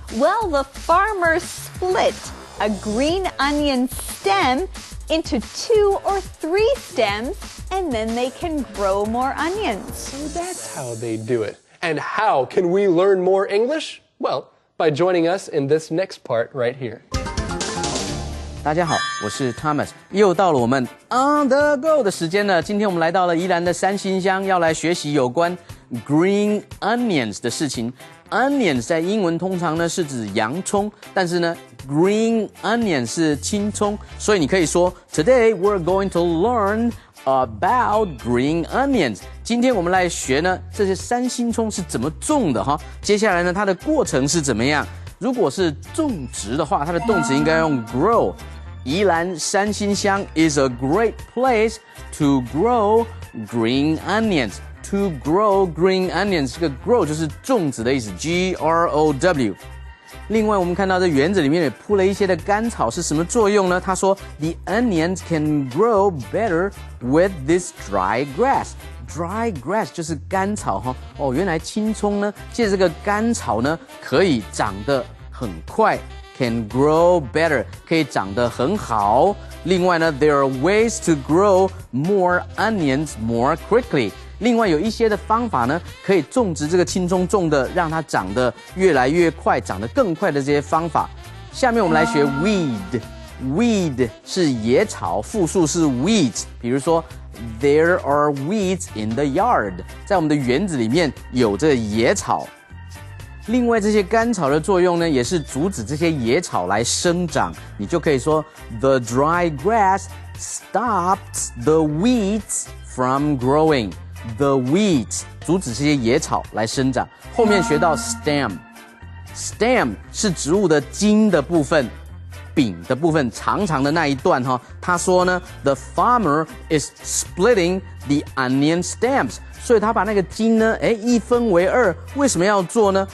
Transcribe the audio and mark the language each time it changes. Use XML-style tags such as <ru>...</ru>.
<en>Well, the farmers split a green onion stem into 2 or 3 stems, and then they can grow more onions. So that's how they do it. And how can we learn more English? Well, by joining us in this next part right here.</en> <zh>大家好，我是 Thomas， 又到了我们 On the Go 的时间了。今天我们来到了宜兰的三星乡，要来学习有关 green onions 的事情。 Onions 在英文通常呢是指洋葱，但是呢 green onion 是青葱，所以你可以说</zh> <en>Today we're going to learn about green onions。</en> <zh>今天我们来学呢这些三星葱是怎么种的哈。接下来呢它的过程是怎么样？如果是种植的话，它的动词应该用 grow。</zh> <en>宜兰三星乡 is a great place to grow green onions。To grow green onions， 这个 grow</en> <zh>就是种植的意思</zh> <en>，G-R-O-W。</en> <zh>另外，我们看到这园子里面也铺了一些的甘草，是什么作用呢？他说</zh> <en>，The onions can grow better with this dry grass。Dry grass</en> <zh>就是甘草哈。哦，原来青葱呢，借这个甘草呢，可以长得很快。</zh> <en>Can grow better，</en> <zh>可以长得很好。另外呢</zh> <en>，there are ways to grow more onions more quickly。</en> <zh>另外有一些的方法呢，可以种植这个青葱，种的让它长得越来越快，长得更快的这些方法。下面我们来学 weed。Weed 是野草，复数是 weeds。比如说 ，</zh> <en>There are weeds in the yard，</en> <zh>在我们的园子里面有这个野草。另外，这些甘草的作用呢，也是阻止这些野草来生长。你就可以说</zh> <en>，The dry grass stops the weeds from growing。The weeds</en> <zh>阻止这些野草来生长。后面学到 stem 是植物的茎的部分。柄的部分，长长的那一段哈。他说呢 ，</zh> <en>The farmer is splitting the onion stems，</en> <zh>所以他把那个茎呢，一分为二。为什么要做呢？</zh>